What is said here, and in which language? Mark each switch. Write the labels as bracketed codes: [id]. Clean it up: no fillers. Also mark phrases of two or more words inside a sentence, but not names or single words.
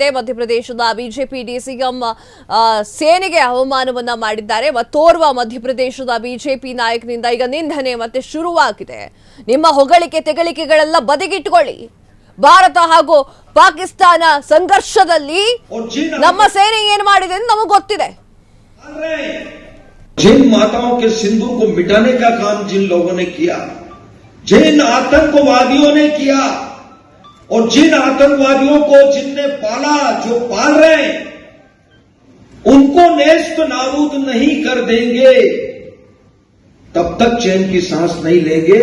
[kn] ಮಧ್ಯಪ್ರದೇಶದ ಬಿಜೆಪಿ ಡಿಸಿಎಂ ಸೇನೆಗೆ ಅವಮಾನವನ್ನ ಮಾಡಿದ್ದಾರೆ. ಮತ್ತೋರ್ವ ಮಧ್ಯಪ್ರದೇಶದ ಬಿಜೆಪಿ ನಾಯಕನಿಂದ ಈಗ ನಿಂದನೆ ಮತ್ತೆ ಶುರುವಾಗಿದೆ. ನಿಮ್ಮ ಹೊಗಳಿಕೆ ತೆಗಳಿಕೆಗಳೆಲ್ಲ ಬದಿಗಿಟ್ಕೊಳ್ಳಿ. ಭಾರತ ಹಾಗೂ ಪಾಕಿಸ್ತಾನ ಸಂಘರ್ಷದಲ್ಲಿ ನಮ್ಮ ಸೇನೆ ಏನು ಮಾಡಿದೆ ಅಂತ ನಮಗೆ ಗೊತ್ತಿದೆ. [hi] जिन माताओं के सिंदूर को मिटाने का काम जिन लोगों ने किया, जिन आतंकवादियों ने किया, और जिन आतंकवादियों को जिनने पाला, जो पाल रहे हैं, उनको नेस्त नाबूद नहीं कर देंगे तब तक चैन की सांस नहीं लेंगे.